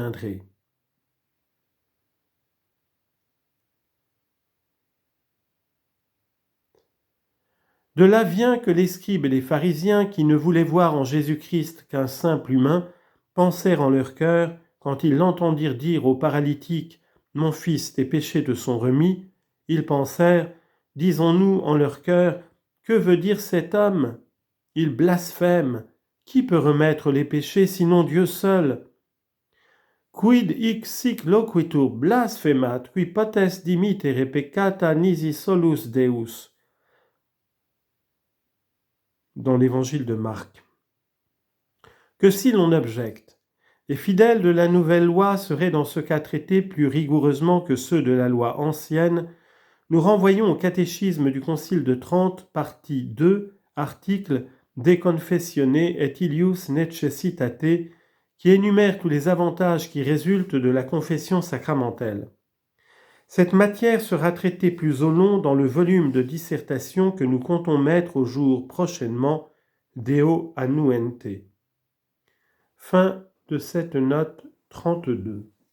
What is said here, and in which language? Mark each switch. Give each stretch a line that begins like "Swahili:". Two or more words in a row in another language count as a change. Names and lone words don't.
French: » De là vient que les scribes et les pharisiens, qui ne voulaient voir en Jésus-Christ qu'un simple humain, pensèrent en leur cœur, quand ils l'entendirent dire au paralytique « Mon fils, tes péchés te sont remis », ils pensèrent, disons-nous en leur cœur, « Que veut dire cet homme ? Il blasphème. Qui peut remettre les péchés sinon Dieu seul ?
Latin: Quid hic sic loquitur blasphemat, qui potest dimittere peccata nisi solus Deus.
French: Dans l'évangile de Marc. Que si l'on objecte, les fidèles de la nouvelle loi seraient dans ce cas traités plus rigoureusement que ceux de la loi ancienne, nous renvoyons au catéchisme du Concile de Trente, partie 2, article
Latin: De confessione et ilius necessitate,
French: qui énumère tous les avantages qui résultent de la confession sacramentelle. Cette matière sera traitée plus au long dans le volume de dissertation que nous comptons mettre au jour prochainement,
Latin: Deo annuente.
French: Fin de cette note 32.